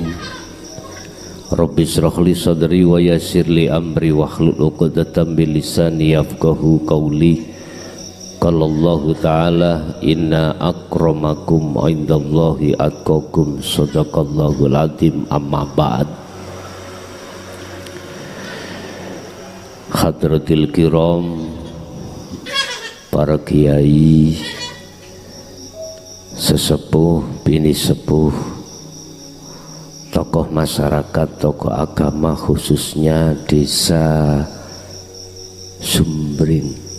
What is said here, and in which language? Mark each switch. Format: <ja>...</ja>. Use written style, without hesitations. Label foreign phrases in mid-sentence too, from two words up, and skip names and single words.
<ar>رب اشرح لي صدري ويسر لي أمري واحلل عقدة من لساني يفقهوا قولي. قال الله تعالى إن أكرمكم عند الله أتقاكم، صدق الله العظيم. أما بعد. حضرات الكرام,</ar> <id>para kiai, sesepuh, bini sepuh, tokoh masyarakat, tokoh agama, khususnya desa Sumbring,</id>